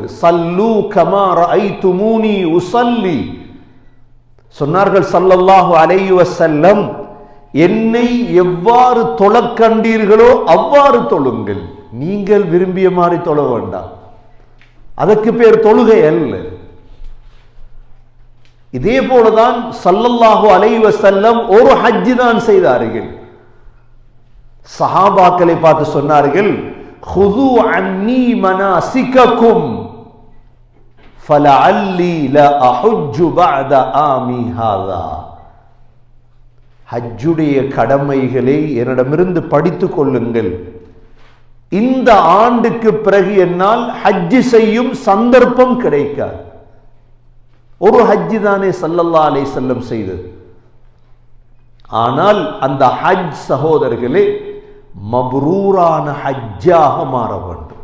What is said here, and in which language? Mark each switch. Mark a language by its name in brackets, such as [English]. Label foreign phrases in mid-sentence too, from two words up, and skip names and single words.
[Arabic] صلوا كما رأيتموني أصلي [Tamil] சொன்னார்கள் [Arabic] صلى الله عليه وسلم, [Tamil] என்னை எவ்வாறு தொழக் கண்டீர்களோ அவ்வாறு தொழுங்கள். நீங்கள் விரும்பிய மாதிரி தொழ வேண்டாம். அதற்கு பேர் தொழுகை அல்ல. இதே போலதான் [Arabic] صلى الله عليه وسلم [Tamil] ஒரு ஹஜ் தான் செய்தார்கள். சஹாபாக்களை பார்த்து சொன்னார்கள், [Arabic] خُذُوا عَنِّي مَنَاسِكَكُمْ فَلَعَلِّي لَا أَحُجُّ بَعْدَ عَامِي هَذَا. [Tamil] ஹஜ்ஜுடைய கடமைகளை என்னிடமிருந்து படித்துக் கொள்ளுங்கள். இந்த ஆண்டுக்கு பிறகு என்னால் ஹஜ் செய்யும் சந்தர்ப்பம் கிடைக்காது. ஒரு ஹஜ் தானே [Arabic] صلى الله عليه وسلم [Tamil] செய்தது. ஆனால் அந்த ஹஜ் சகோதரர்களே மப்ரூரான ஹஜ்ஜாக மாற வேண்டும்.